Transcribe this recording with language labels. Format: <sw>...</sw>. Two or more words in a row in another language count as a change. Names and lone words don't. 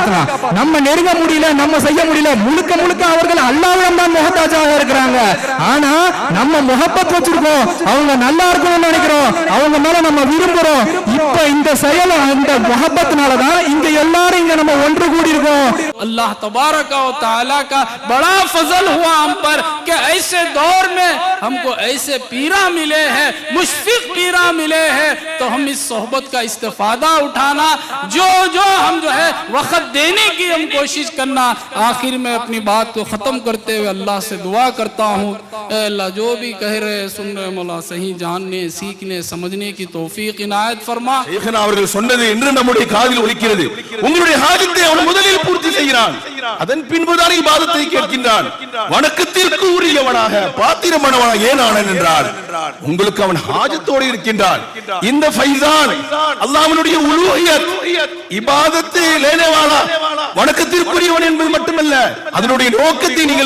<ta>நம்ம நெருங்க முடியல, நம்ம செய்ய முடியல, முழுக்க முழுக்க அவர்கள் அல்லாஹ்விடம் தான் முஹத்தாஜாக இருக்கிறாங்க. ஆனா நம்ம முஹப்பத் வச்சிருக்கோம், அவங்க நல்லா இருக்கணும்னு நினைக்கிறோம், அவங்க மேல நம்ம விரும்புறோம். இப்ப இந்த செயல், இந்த முஹப்பத்னால தான் இங்க எல்லாரும் இங்க நம்ம ஒன்று கூடி இருக்கோம்.</ta> <hi>अल्लाह तबारक व तआला का बड़ा फजल हुआ हम पर कि ऐसे दौर में हमको ऐसे पीरा मिले हैं, मुशफिक पीरा मिले हैं, तो हम इस सोहबत का इस्तेफादा उठाना, जो हम जो है वक्त देने की हम कोशिश करना। आखिर में अपनी बात को ख़त्म करते हुए अल्लाह से दुआ करता हूँ, ऐ अल्लाह जो भी कह रहे सुन रहे मौला सही जानने सीखने समझने की तौफीक इनायत फरमा।</hi> <ta>ஷேഖனா அவர்கள் சொன்னது இன்று நம்முடைய காதில் ஒலிக்கிறது. உங்களுடைய ஹாஜத்தை அவன் முதலில் பூர்த்தி செய்கிறான், அதன் பின்புதான் இபாதத்தை கேட்கின்றான். வணக்கத்திற்கு உரியவனாக பாத்திரமானவனாக ஏன் ஆனன் என்றால் உங்களுக்கு அவன் ஹாஜத்தோடு இருக்கின்றான். இந்த ஃபைசான் அல்லாஹ்வுடைய உலூஹியத், இபாதத்து லேனேவாலா, வணக்கத்திற்குரியவன் என்பது மட்டுமல்ல, அதனுடைய நோக்கத்தை நீங்கள்</ta>